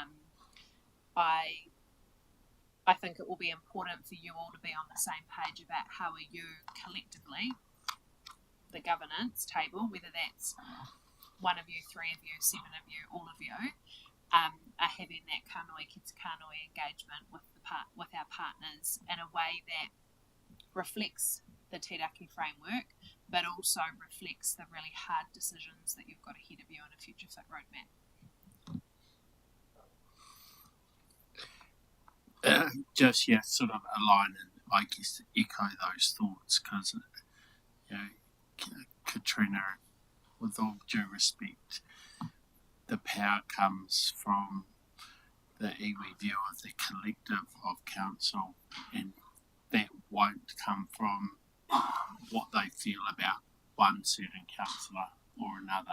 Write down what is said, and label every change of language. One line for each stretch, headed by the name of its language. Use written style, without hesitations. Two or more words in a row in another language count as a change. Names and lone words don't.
English: I think it will be important for you all to be on the same page about how are you collectively, the governance table, whether that's one of you, three of you, seven of you, all of you, are having that
Māori: kānui ki te kānui
English: engagement with our partners in a way that reflects the Tiraki framework, but also reflects the really hard decisions that you've got ahead of you in a future fit roadmap. Sort of align and I guess echo those thoughts, because Katrina, with all due respect, the power comes from the iwi view of the collective of council, and that won't come from what they feel about one certain councillor or another.